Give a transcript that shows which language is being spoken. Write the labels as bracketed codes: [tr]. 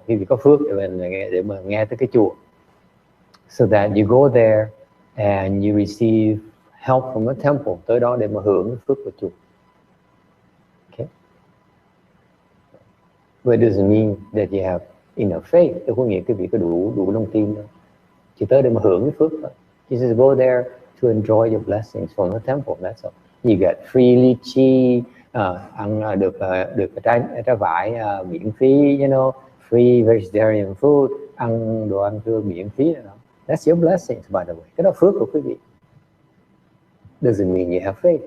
[vi] Khi vì có phước để mà nghe tới cái chùa. [en] So that you go there and you receive help from the temple. [vi] Tới đó để mà hưởng cái phước của chùa. [en] Okay? But it doesn't mean that you have enough faith. [vi] Đâu có nghĩa cái vị có đủ lòng tin đâu. Chỉ tới để mà hưởng cái phước thôi. [en] You just go there to enjoy your blessings from the temple. That's all. You get free lychee, [vi] ăn được trái vải miễn phí, [en] you know, free vegetarian food, [vi] ăn đồ ăn tươi miễn phí đó. [en] That's your blessings, by the way. [vi] Cái đó phước của quý vị. [en] Doesn't mean you have faith.